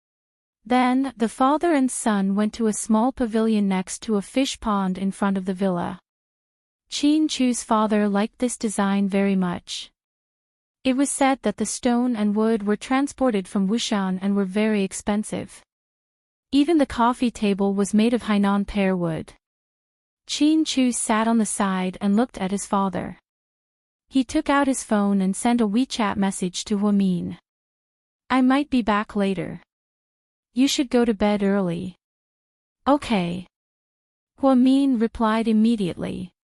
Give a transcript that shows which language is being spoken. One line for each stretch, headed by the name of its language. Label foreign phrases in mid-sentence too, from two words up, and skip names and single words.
English: Then, the father and son went to a small pavilion next to a fish pond in front of the villa. Chin Chu's father liked this design very much. It was said that the stone and wood were transported from Wushan and were very expensive. Even the coffee table was made of Hainan pear wood. Chin Chu sat on the side and looked at his father. He took out his phone and sent a WeChat message to Huo Min. I might be back later. You should go to bed early. Okay. Huo Min replied immediately.